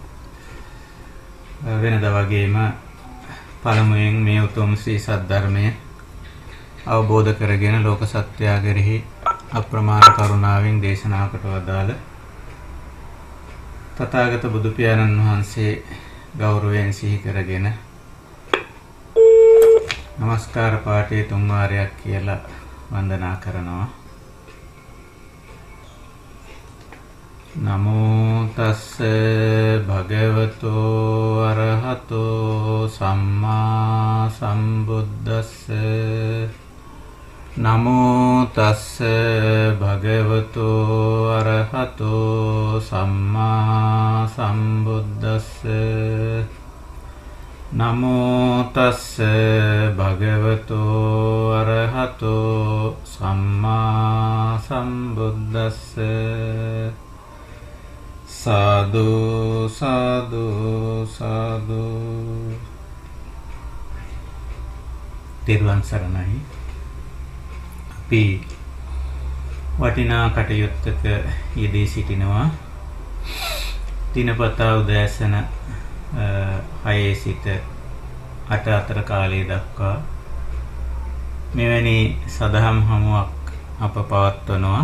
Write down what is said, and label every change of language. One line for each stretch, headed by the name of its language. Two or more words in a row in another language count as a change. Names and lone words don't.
Sinhala: වෙනද වගේම පළමුවෙන් මේ උතුම් ශ්‍රී සද්ධර්මය අවබෝධ කරගෙන ලෝක සත්‍යය කෙරෙහි අප්‍රමාණ කරුණාවෙන් දේශනාකට වදාළ තථාගත බුදු පියාණන් වහන්සේ ගෞරවයෙන් සිහි කරගෙන නමස්කාර පාඨයේ තුන් වාරයක් කියලා වන්දනා කරනවා.
Pali: නමෝ තස්ස භගවතෝ අරහතෝ සම්මා සම්බුද්දස්ස. නමෝ තස්ස භගවතෝ අරහතෝ සම්මා සම්බුද්දස්ස. නමෝ තස්ස භගවතෝ අරහතෝ සම්මා සම්බුද්දස්ස.
Sinhala: සාදු සාදු සාදු. තෙරුවන් සරණයි. අපි වටිනා කටයුත්තක යෙදී සිටිනවා. දිනපතා උදෑසන 6 සිට 8 අතර කාලය දක්වා මෙවැනි සදහම් හමුවක් අප පවත්වනවා.